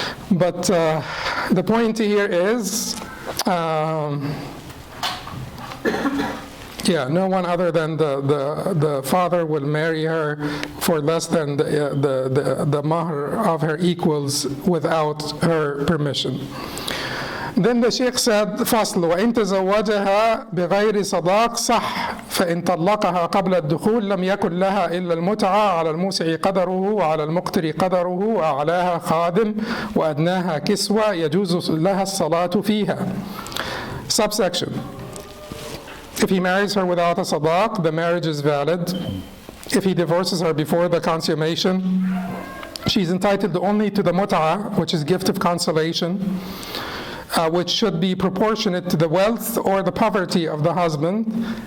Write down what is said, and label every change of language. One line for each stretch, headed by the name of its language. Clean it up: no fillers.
English: But the point here is, no one other than the father will marry her for less than the mahr of her equals without her permission. Then the Sheikh said,
Arabic: فصل وإن تزوجها بغير صداق صح فإن طلقها قبل الدخول لم يكن لها إلا المتعة على الموسع قدره وعلى المقتر قدره وأعلاها خادم وأدناها كسوة يجوز لها الصلاة فيها.
English: Subsection. If he marries her without a sadaq, the marriage is valid. If he divorces her before the consummation, she's entitled only to the mut'ah, which is gift of consolation, which should be proportionate to the wealth or the poverty of the husband.